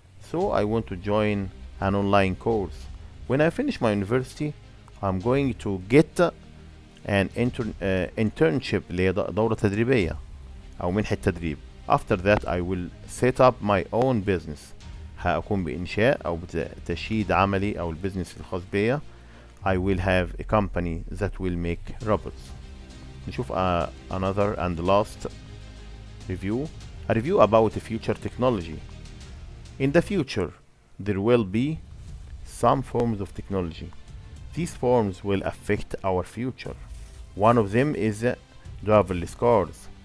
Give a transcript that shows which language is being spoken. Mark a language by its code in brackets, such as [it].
[en] So I want to join an online course. When I finish my university, I'm going to get an internship [ar] اللي هي دورة تدريبية أو منحة تدريب. [en] After that I will set up my own business. [ar] هقوم بإنشاء أو بتشييد عملي أو البيزنس الخاص بيا. [en] I will have a company that will make robots. [ar] نشوف [en] another and last review. A review about future technology. In the future, there will be some forms of technology. these forms will affect our future. One of them is driverless cars.